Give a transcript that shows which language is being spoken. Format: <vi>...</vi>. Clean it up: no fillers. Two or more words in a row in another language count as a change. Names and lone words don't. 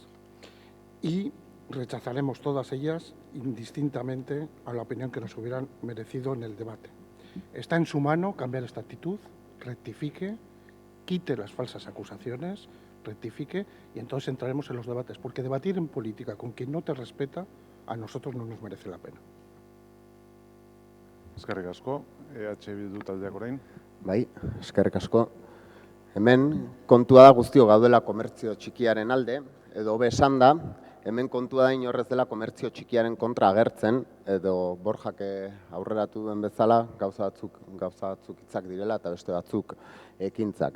<es>Y rechazaremos todas ellas indistintamente a la opinión que nos hubieran merecido en el debate. Está en su mano cambiar esta actitud, rectifique, quite las falsas acusaciones, rectifique y entonces entraremos en los debates, porque debatir en política con quien no te respeta a nosotros no nos merece la pena.</es> <eu>Eskerrik asko, EH Bildu taldeak orain. Bai, eskerrik asko. Hemen kontua da guztio gaudela komertzio txikiaren alde, edo hobe esan da, hemen kontua da inorrez dela komertzio txikiaren kontra agertzen, edo Borjak aurreratu duen bezala, gauza batzuk hitzak direla eta beste batzuk ekintzak, ez?</eu>